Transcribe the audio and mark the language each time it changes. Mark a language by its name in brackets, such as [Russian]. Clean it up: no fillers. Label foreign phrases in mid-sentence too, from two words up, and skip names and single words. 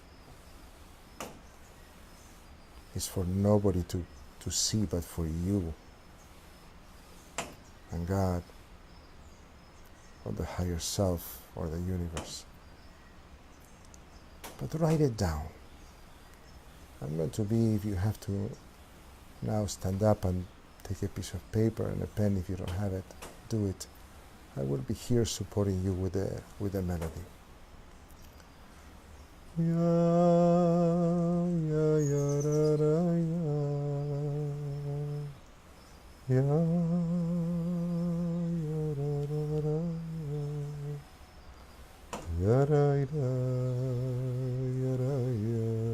[English] It's for nobody to see but for you and God or the higher self or the universe. But write it down. I'm going to be, if you have to now stand up and take a piece of paper and a pen, if you don't have it, do it. I will be here supporting you with the melody. Ya ya ya ra ra ya. ya ya ra ra ra ya ra ra ya ra ya